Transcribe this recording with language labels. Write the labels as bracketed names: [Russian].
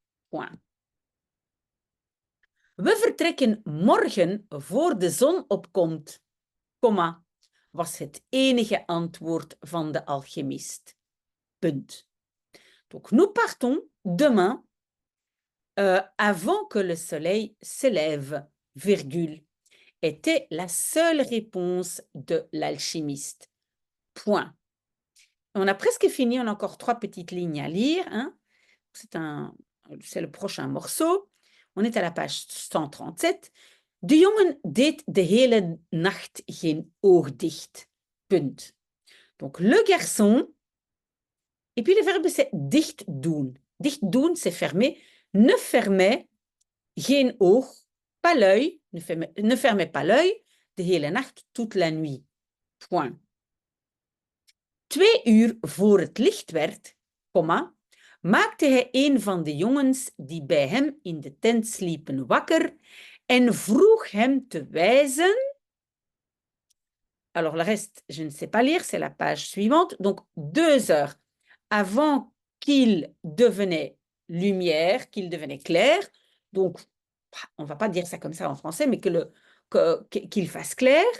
[French] Point. [Dutch] We vertrekken morgen voor de zon opkomt, comma, was het enige antwoord van de alchemist. Punt. [French] Donc, nous partons demain avant que le soleil se lève, virgule, était la seule réponse de l'alchimiste. Point. On a presque fini, on a encore 3 petites lignes à lire. Hein. C'est le prochain morceau. On est à la page 137. [Dutch] De jongen deed de hele nacht geen oog dicht. [French] Punt. Donc, le garçon. Et puis, le verbe, c'est dicht doen. Dicht doen, c'est fermer. Ne fermait [Dutch] geen oog, [French] pas l'œil. Ne fermait pas l'œil. [Dutch] De hele nacht, [French] toute la nuit. Point. [Dutch] 2 uur voor het licht werd, comma, maakte hij een van de jongens die bij hem in de tent sliepen wakker en vroeg hem te wijzen. [French] Alors, le reste, je ne sais pas lire, c'est la page suivante. Donc, 2 heures avant qu'il devenait lumière, qu'il devenait clair. Donc, on ne va pas dire ça comme ça en français, mais qu'il fasse clair.